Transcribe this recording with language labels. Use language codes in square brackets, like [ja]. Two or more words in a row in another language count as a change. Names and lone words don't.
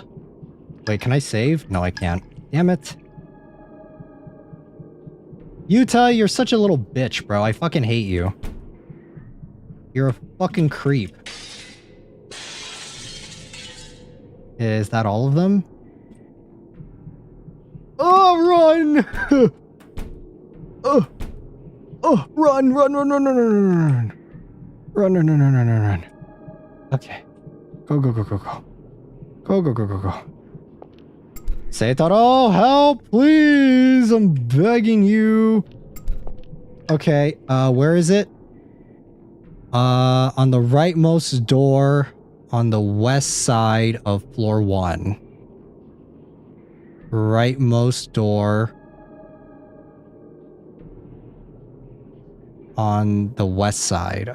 [en] Wait, can I save? No, I can't. Damn it. Utah, you're such a little bitch, bro. I fucking hate you. You're a fucking creep. Is that all of them? Oh, run! Oh, run, run, run, run, run, run, run, run, run, run, run, run, run, run. Okay. Go, go, go, go, go. Go, go, go, go, go. Seitaro, help, please! I'm begging you. Okay, where is it? On the rightmost door on the west side of floor 1. Rightmost door on the west side.